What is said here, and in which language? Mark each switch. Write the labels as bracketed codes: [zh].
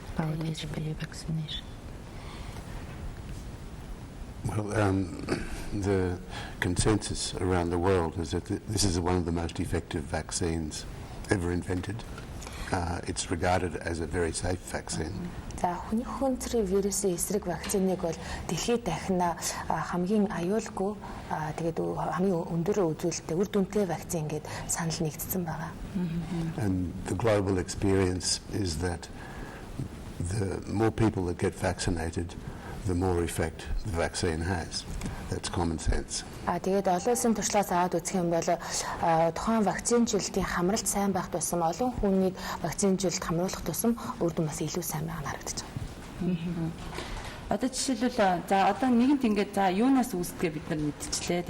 [en] About HPV vaccination. Well, the consensus around the world is that this is one of the most effective vaccines ever invented. It's regarded as a very safe vaccine. [mn] За хүний хүнцрийн вирусын эсрэг вакциныг бол дэлхийд дахина хамгийн аюулгүй тэгээд хамгийн өндөр үзүүлэлттэй үр дүнтэй вакцин гэдээ санал нэгдсэн байгаа. [en] And the global experience is that the more people that get vaccinated, the more effect the vaccine has. That's common sense. [mn] Тэгээд олон улсын туршлагаас аваад үзэх юм бол тухайн вакцинжилтийн хамралт сайн байх тусам олон хүнийг вакцинжилт хамруулах тусам үр дүн бас илүү сайн байгаа харагдаж байна. Одоо жишээлбэл за одоо нэгэнт ингээд за юунаас үүсдэгээ бид нар мэдчихлээ.